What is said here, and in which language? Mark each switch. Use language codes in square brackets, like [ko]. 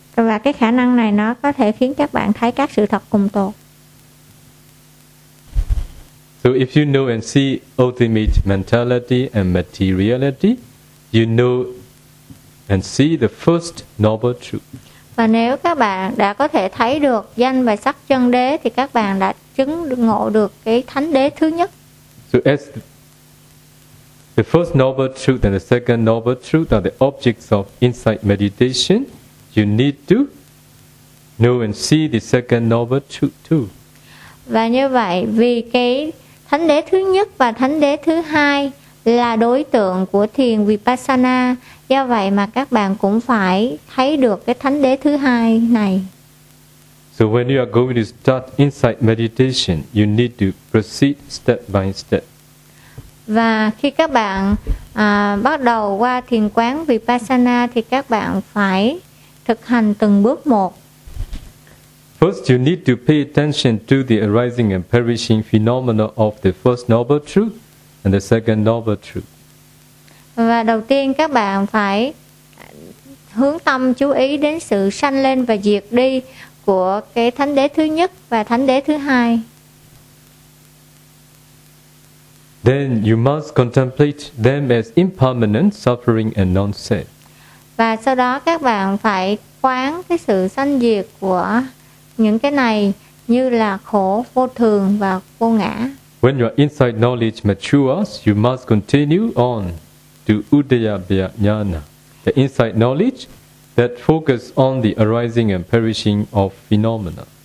[vi] Và cái khả năng này nó có thể khiến các bạn thấy các sự thật cùng tột. [en] So if you know and see ultimate mentality and materiality, you know and see the first noble truth. [vi] Và nếu các bạn đã có thể thấy được danh và sắc chân đế thì các bạn đã chứng ngộ được cái thánh đế thứ nhất. [en] So as the first noble truth and the second noble truth are the objects of insight meditation, you need to know and see the second noble truth too. [vi] Và như vậy, vì cái thánh đế thứ nhất và thánh đế thứ hai là đối tượng của thiền Vipassana, do vậy mà các bạn cũng phải thấy được cái thánh đế thứ hai này. [en] So when you are going to start insight meditation, you need to proceed step by step. [vi] Và khi các bạn bắt đầu qua thiền quán Vipassana thì các bạn phải thực hành từng bước một. [en] First, you need to pay attention to the arising and perishing phenomena of the first noble truth and the second noble truth. [vi] Và đầu tiên các bạn phải hướng tâm chú ý đến sự sanh lên và diệt đi của cái thánh đế thứ nhất và thánh đế thứ hai. [en] Then you must contemplate them as impermanent, suffering and non-self. [vi] Và sau đó các bạn phải quán cái sự sanh diệt của những cái này như là khổ, vô thường và vô ngã. [en] When your insight knowledge matures, you must continue on to Uddiyabhyajnana, the insight knowledge that focuses on the arising and perishing of phenomena.